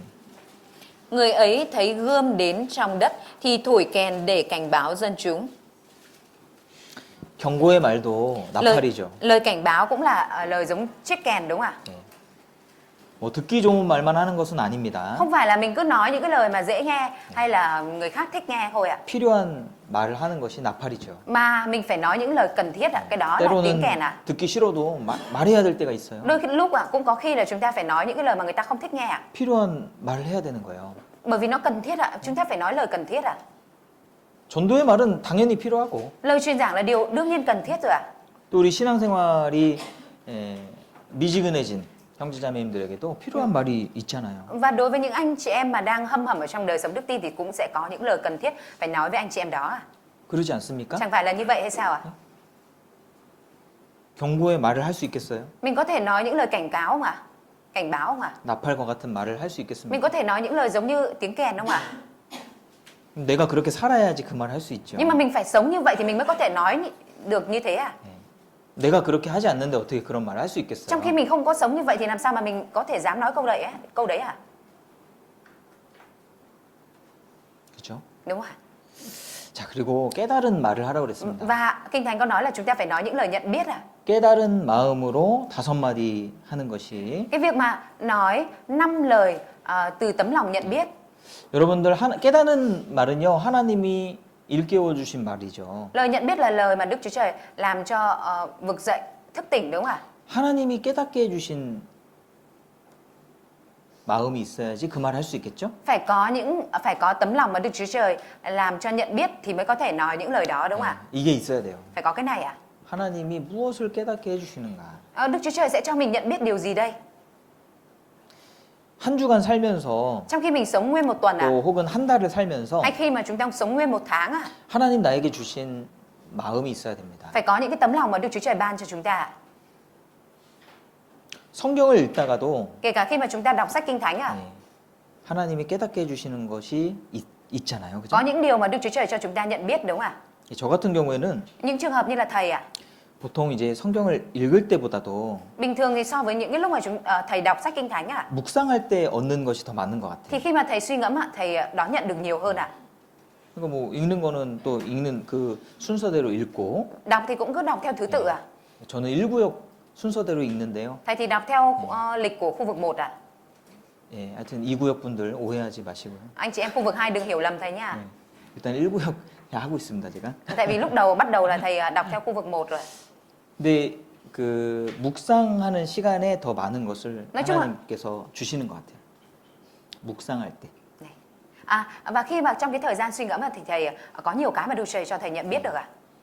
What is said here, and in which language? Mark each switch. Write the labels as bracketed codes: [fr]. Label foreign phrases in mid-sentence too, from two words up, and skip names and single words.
[vi] Người ấy thấy gươm đến trong đất thì thổi kèn để cảnh báo dân chúng. [ko] 경고의 말도 나팔이죠. [vi] Lời cảnh báo cũng là lời giống chiếc kèn đúng không ạ? [ko] 뭐 듣기 좋은 말만 하는 것은 아닙니다. [vi] Không phải là mình cứ nói những cái lời mà dễ nghe hay là người khác thích nghe thôi ạ. [ko] 필요한 말을 하는 것이 나팔이죠. [vi] Mà mình phải nói những lời cần thiết ạ. Cái đó là tiếng [ko] 때로는 [vi] kèn ạ. [ko] 듣기 싫어도 말해야 될 때가 있어요. [vi] Đôi lúc ạ cũng có khi là chúng ta phải nói những cái lời mà người ta không thích nghe ạ. [ko] 필요한 말을 해야 되는 거예요. [vi] Bởi vì nó cần thiết ạ. Chúng ta phải nói lời cần thiết ạ. [ko] 전도의 말은 당연히 필요하고 [vi] Lời truyền giảng là điều đương nhiên cần thiết rồi ạ. [ko] 또 우리 신앙생활이 미지근해진 형제자매님들에게도 필요한 말이 있잖아요. [vi] Và đối với những anh chị em mà đang hâm hầm ở trong đời sống đức tin thì cũng sẽ có những lời cần thiết phải nói với anh chị em đó ạ. [ko] 그러지 않습니까? [vi] Chẳng phải là như vậy hay sao ạ? [ko] 경고의 말을 할 수 있겠어요? [vi] Mình có thể nói những lời cảnh cáo không ạ? Cảnh báo không ạ? [ko] 나팔과 같은 말을 할 수 [vi] Mình [ko] 있겠습니까? [vi] có thể nói những lời giống như tiếng kèn không ạ? [ko] 내가 그렇게 살아야지 그 말을 할 수 있죠. [vi] Nhưng mà mình phải sống như vậy thì mình mới có thể nói được như thế à? [ko] 내가 그렇게 하지 않는데 어떻게 그런 말을 할 수 있겠어요? [vi] Trong khi mình không có sống như vậy thì làm sao mà mình có thể dám nói câu đấy à? [ko] 그렇죠? [vi] Đúng không ạ? [ko] 자, 그리고 깨달은 말을 하라고 그랬습니다. [vi] Và Kinh Thánh có nói là chúng ta phải nói những lời nhận biết à? [ko] 깨달은 마음으로 5마디 하는 것이 [vi] Cái việc mà nói 5 lời từ tấm lòng nhận biết. [ko] 여러분들 깨닫는 말은요 하나님이 일깨워 주신 말이죠. [vi] Lời nhận biết là lời mà Đức Chúa Trời làm cho vực dậy thức tỉnh đúng không ạ? [ko] 하나님이 깨닫게 해주신 마음이 있어야지 그 말 할 수 있겠죠? [vi] Phải có tấm lòng mà Đức Chúa Trời làm cho nhận biết thì mới có thể nói những lời đó đúng không ạ? [ko] 이게 있어야 돼요. [vi] Phải có cái này à? [ko] 하나님이 무엇을 깨닫게 해주시는가? [vi] Đức Chúa Trời sẽ cho mình nhận biết điều gì đây? [ko] 한 주간 살면서 [vi] Trong khi mình sống nguyên một tuần à? [ko] 또 혹은 한 달을 살면서 [vi] Hay khi mà chúng ta sống nguyên một tháng à? [ko] 하나님 나에게 주신 마음이 있어야 됩니다. [vi] Phải có những cái tấm lòng mà Đức Chúa Trời ban cho chúng ta à? [ko] 성경을 읽다가도 [vi] Kể cả khi mà chúng ta đọc sách Kinh Thánh à? [ko] 하나님이 깨닫게 해주시는 것이 있잖아요. 그죠? [vi] Có những điều mà Đức Chúa Trời cho chúng ta nhận biết đúng không ạ? [ko] 저 같은 경우에는 [vi] Những trường hợp như là thầy à? [ko] 보통 이제 성경을 읽을 때보다도 [vi] Bình thường thì so với những cái lúc mà thầy đọc sách Kinh Thánh à? [ko] 묵상할 때 얻는 것이 더 많은 것 같아요. [vi] Thì khi mà thầy suy ngẫm à, thầy đón nhận được nhiều hơn à? [ko] 그러니까 뭐 읽는 거는 또 읽는 그 순서대로 읽고 [vi] Đọc thì cũng cứ đọc theo thứ tự à? [ko] 저는 1구역 순서대로 읽는데요. [vi] Thầy thì đọc theo lịch của khu vực 1 à? [ko] 예, 하여튼 2구역 분들 오해하지 마시고요. [vi] Anh chị em khu vực 2 đừng hiểu lầm thầy nhá. [ko] 일단 1구역 하고 있습니다, 제가. [vi] Tại vì lúc đầu bắt đầu là thầy đọc theo khu vực 1 rồi. [ko] 근데 그 묵상하는 시간에 더 많은 것을 [vi] nói chung là [ko] 하나님께서 주시는 것 같아요. 묵상할 때. [vi] và khi mà trong cái thời gian suy ngẫm thì thầy có nhiều cái mà Đức Chúa Trời cho thầy nhận biết được à?